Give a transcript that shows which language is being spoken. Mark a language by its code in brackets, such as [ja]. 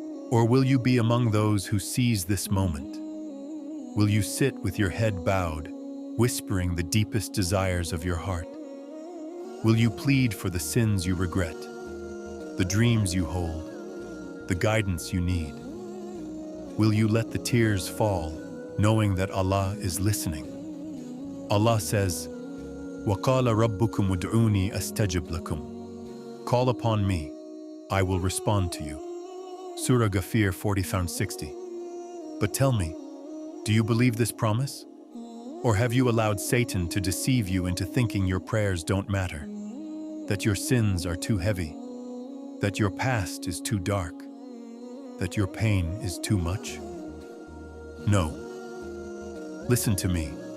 [en] Or will you be among those who seize this moment? Will you sit with your head bowed, whispering the deepest desires of your heart? Will you plead for the sins you regret, the dreams you hold, the guidance you need? Will you let the tears fall, knowing that Allah is listening? Allah says, [ar] وَقَالَ رَبُّكُمُ ادْعُونِي أَسْتَجِبْ لَكُمْ. [en] Call upon me, I will respond to you. Surah Ghafir 40-60. But tell me, do you believe this promise? Or have you allowed Satan to deceive you into thinking your prayers don't matter, that your sins are too heavy, that your past is too dark, that your pain is too much? No. Listen to me.